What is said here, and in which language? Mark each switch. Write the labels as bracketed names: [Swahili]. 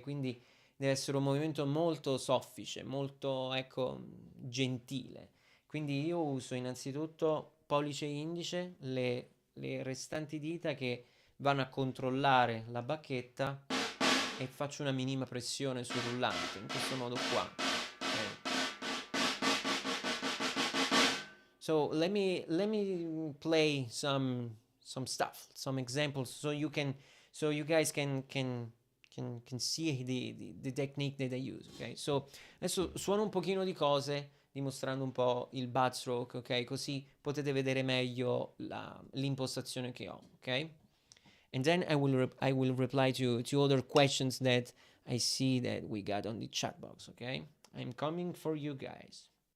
[Italian] Quindi deve essere un movimento molto soffice, molto, ecco, gentile. Quindi io uso innanzitutto pollice e indice, le restanti dita che vanno a controllare la bacchetta, e faccio una minima pressione sul rullante, in questo modo qua. Okay. [English] So let me play some stuff, some examples, so you guys can see the technique that I use, ok? [Italian] So adesso suono un pochino di cose dimostrando un po' il butt stroke, ok? Così potete vedere meglio l'impostazione che ho, ok? [English] And then I will reply to other questions that I see that we got on the chat box, okay? I'm coming for you guys.